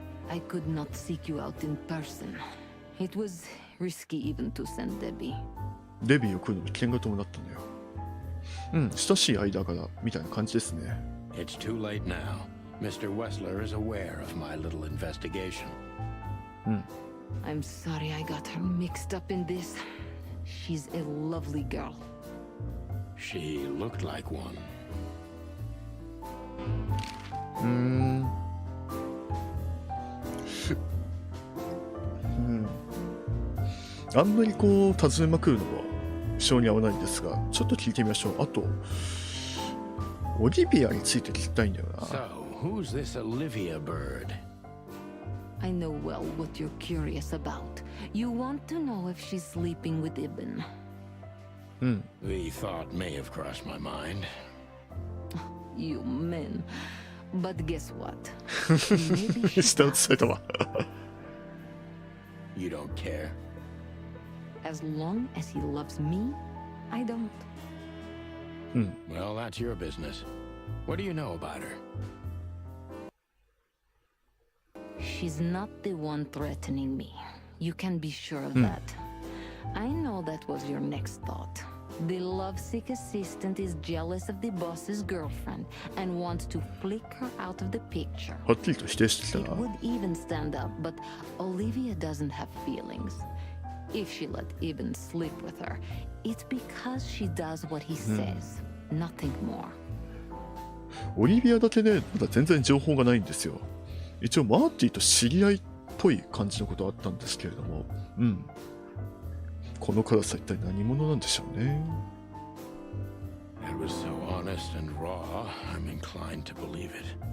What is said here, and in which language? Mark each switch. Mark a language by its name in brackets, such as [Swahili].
[English] I could not seek you out in person. It was risky even to send Debbie. [Japanese] デビーを来るのに危険が伴ったんだよ。親しい間柄みたいな感じですね。 [English] It's too late now. Mr. Wessler is aware of my little investigation. I'm sorry I got her mixed up in this. She's a lovely girl. She looked like one. [Japanese] あんまりこう尋ねまくるのは性に合わないんですが、ちょっと聞いてみましょう。あとオリビアについて聞きたいんだよな。 [English] So, who's this Olivia bird? I know well what you're curious about. You want to know if she's sleeping with Ibn. The thought may have crossed my mind. You men. But guess what? [Japanese] 下打ちされたわ。 [English] You don't care? As long as he loves me, I don't. Well, that's your business. What do you know about her? She's not the one threatening me. You can be sure of that. I know that was your next thought. The lovesick assistant is jealous of the boss's girlfriend and wants to flick her out of the picture. [Japanese] はっきりと否定してきた [English] It [Japanese] な。 [English] would even stand up, but Olivia doesn't have feelings. If she let Ibn sleep with her, it's because she does what he says, nothing more. [Japanese] オリビアだけね、まだ全然情報がないんですよ。一応マーティと知り合いっぽい感じのことはあったんですけれども、この辛さ一体何者なんでしょうね。 [English] That was so honest and raw, I'm inclined to believe it.